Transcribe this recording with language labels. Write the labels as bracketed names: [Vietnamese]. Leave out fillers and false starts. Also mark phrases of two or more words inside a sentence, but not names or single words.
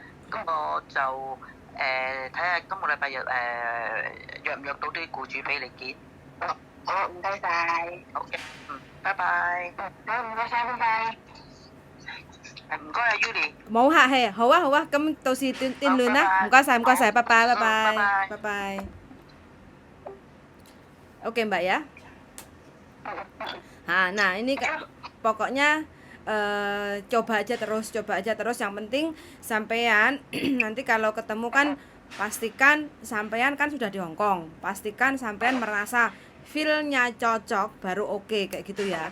[Cantonese] 咁我就睇下今個禮拜日約唔約到啲僱主俾你見。好，唔該晒。好嘅，拜拜。好，唔該晒，拜拜。唔該啊 Yuli。冇客氣，好啊，咁到時電聯啦，唔該晒，拜拜。 [Indonesian] Oke Mbak ya. Nah ini pokoknya coba aja terus, yang penting sampean nanti kalau ketemu kan pastikan sampean kan sudah di Hong Kong, pastikan sampean merasa feel-nya cocok baru oke kayak gitu ya.